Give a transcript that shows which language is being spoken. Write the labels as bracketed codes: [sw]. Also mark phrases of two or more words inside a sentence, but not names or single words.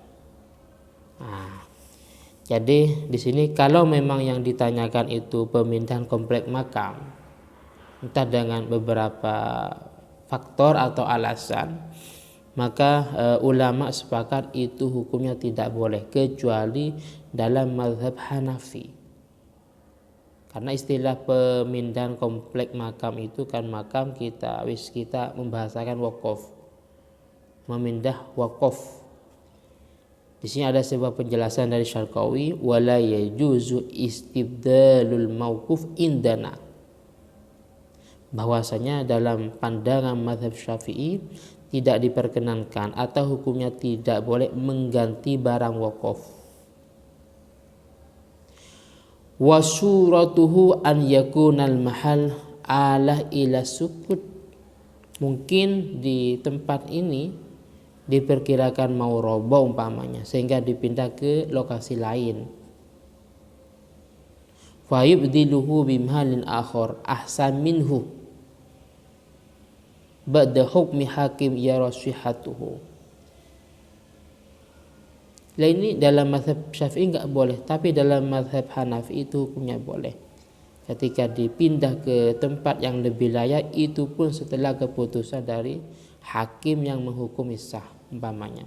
[id] Jadi di sini kalau memang yang ditanyakan itu pemindahan komplek makam, entah dengan beberapa faktor atau alasan, maka ulama sepakat itu hukumnya tidak boleh kecuali dalam mazhab Hanafi. Karena istilah pemindahan komplek makam itu kan makam kita membahasakan wakaf, memindah wakaf. Di sini ada sebuah penjelasan dari Syarqawi, [ar] ولا يجوز استبدال الموقوف عندنا. [id] Bahwasanya dalam pandangan mazhab Syafi'i tidak diperkenankan atau hukumnya tidak boleh mengganti barang wakaf. [ar] وصورته أن يكون المحل آل إلى سقوط. [id] Mungkin di tempat ini diperkirakan mau roboh umpamanya sehingga dipindah ke lokasi lain. [ar] فيبدله بمحل آخر أحسن منه بعد حكم حاكم يرى صحته. [id] Lah ini dalam mazhab Syafi'i enggak boleh, tapi dalam mazhab Hanafi itu hukumnya boleh. Ketika dipindah ke tempat yang lebih layak itu pun setelah keputusan dari hakim yang menghukumi sah umpamanya.